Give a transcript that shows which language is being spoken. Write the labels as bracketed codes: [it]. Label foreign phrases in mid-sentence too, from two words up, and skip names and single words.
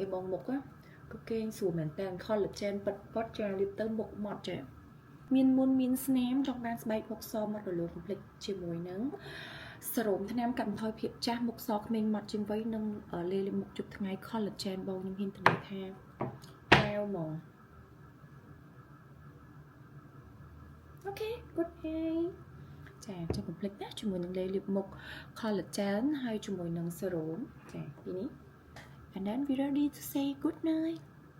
[km] បងមុខគឺគេងស្រួលមែនតើ collagen ប៉ិតចាលាបទៅមុខម៉ត់ចាមានមុនមានស្នាមចង់បានស្បែកមុខសមាត់រលោង complete ជាមួយនឹងសេរ៉ូមថ្នាំកាត់បន្ថយភាពចាស់មុខសក្មេងម៉ត់ជាងវ័យនិងលេលាបមុខជប់ថ្ងៃ collagen បងខ្ញុំហ៊ានទៅថាកែវហ្មង អូខេ [en] good day [km] ចាចុះ complete ណាជាមួយនឹងលេលាបមុខ collagen ហើយជាមួយនឹងសេរ៉ូមចាពីនេះ [en] and then we ready to say good night